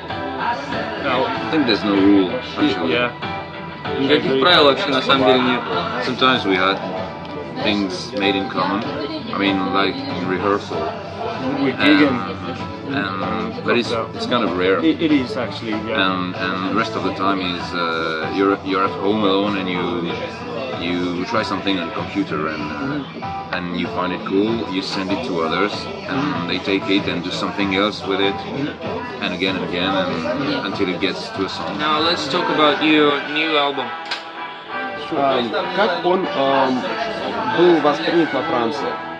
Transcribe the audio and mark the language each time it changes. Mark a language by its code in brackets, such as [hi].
[en] I think there's no rule actually. Yeah. [ru] Никаких правил вообще на самом деле нет. [en] Sometimes we had things made in common. I mean, like in rehearsal. We're gigging. But it's kind of rare. It is actually, yeah. And the rest of the time is you're at home alone and you try something on the computer and you find it cool. You send it to others and they take it and do something else with it, and again and until it gets to a song. Now let's talk about your new album. [ru] Как он был воспринят во Франции?